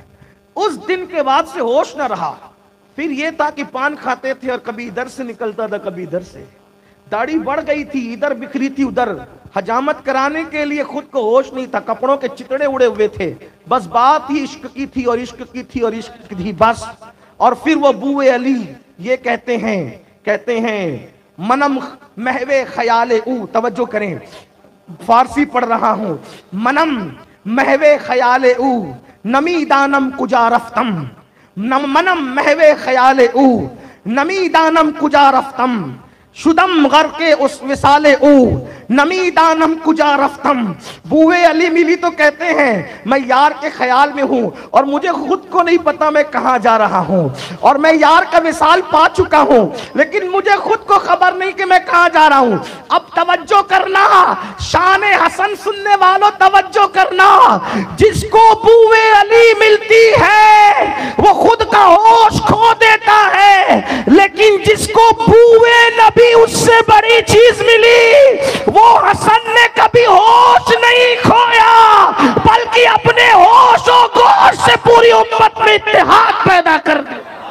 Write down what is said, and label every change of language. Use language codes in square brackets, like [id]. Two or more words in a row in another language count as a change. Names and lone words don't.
[ur] اس دن کے بعد سے ہوش نہ رہا۔ پھر یہ تھا کہ پان کھاتے تھے اور کبھی ادھر سے نکلتا تھا کبھی ادھر سے، داڑھی بڑھ گئی تھی، ادھر بکھری تھی ادھر، حجامت کرانے کے لیے خود کو ہوش نہیں تھا، کپڑوں کے چتڑے اڑے ہوئے تھے، بس بات ہی عشق کی تھی اور عشق کی تھی اور عشق کی تھی بس۔ اور پھر وہ بوئے علی یہ کہتے ہیں [fa] منم محو خیال او، [ur] توجہ کریں فارسی پڑھ رہا ہوں، [fa] منم محو خیال او نمی دانم کجا رفتم، منم محو خیال او نمی دانم کجا رفتم، شدم غرق اس وصال او نمی دانم کجا رفتم۔ [ur] بوئے علی ملی تو کہتے ہیں میں یار کے خیال میں ہوں اور مجھے خود کو نہیں پتا میں کہاں جا رہا ہوں، اور میں یار کا وصال پا چکا ہوں لیکن مجھے خود کو خبر نہیں کہ میں کہاں جا رہا ہوں۔ اب توجہ کرنا، شان حسن سننے والوں توجہ کرنا، جس کو بوئے علی ملتی ہے وہ خود کا ہوش کھو دیتا ہے، لیکن جس کو بوئے نبی اس سے بڑی چیز ملی، وہ حسن نے کبھی ہوش نہیں کھویا بلکہ اپنے ہوش و گوش سے پوری امت میں اتحاد پیدا کر دیا۔